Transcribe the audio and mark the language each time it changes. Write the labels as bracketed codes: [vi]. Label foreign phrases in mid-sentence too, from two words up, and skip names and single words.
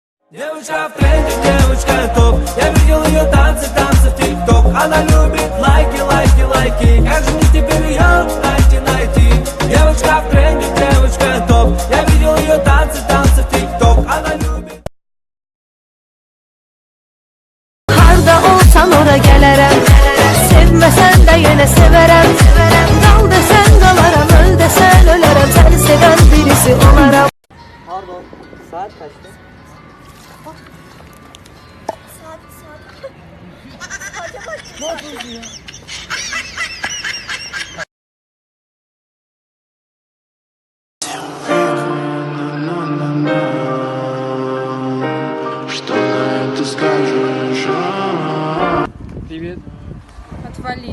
[ru] Девочка в тренде, девочка топ. Я видел ее танцы в Tik Tok. Она любит лайки. Как же мне теперь ее найти? Девочка в тренде, девочка топ. Я видел ее танцы в Tik Tok. Она любит. [az] Harda olsan ora gələrəm. Sevməsən də yenə sevərəm. Qal desən qalaram, öl desən ölərəm. Səni sevən birisi olaram. [tr] Pardon, saat kaçtı? Ne yapıyorsun ya? [ru] Что на это скажешь? Привет. Отвали.